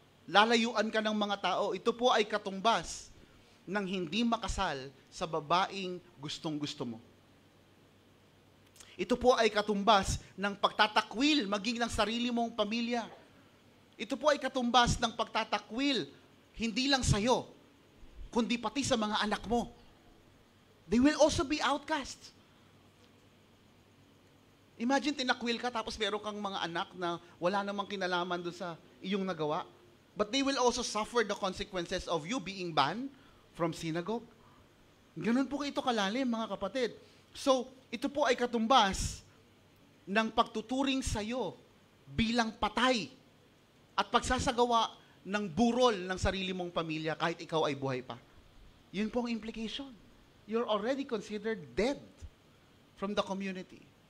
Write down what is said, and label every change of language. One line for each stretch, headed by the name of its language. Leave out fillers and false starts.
Filipino: Lalayuan ka ng mga tao. Ito po ay katumbas ng hindi makasal sa babaeng gustong-gusto mo. Ito po ay katumbas ng pagtatakwil maging ng sarili mong pamilya. Ito po ay katumbas ng pagtatakwil hindi lang sa'yo, kundi pati sa mga anak mo.
English: They will also be outcasts.
Filipino: Imagine tinakwil ka tapos meron kang mga anak na wala namang kinalaman doon sa iyong nagawa.
English: But they will also suffer the consequences of you being banned from synagogue.
Filipino: Ganun po ito kalalim, mga kapatid. So, ito po ay katumbas ng pagtuturing sa iyo bilang patay at pagsasagawa ng burol ng sarili mong pamilya kahit ikaw ay buhay pa. Yun po ang implication.
English: You're already considered dead from the community.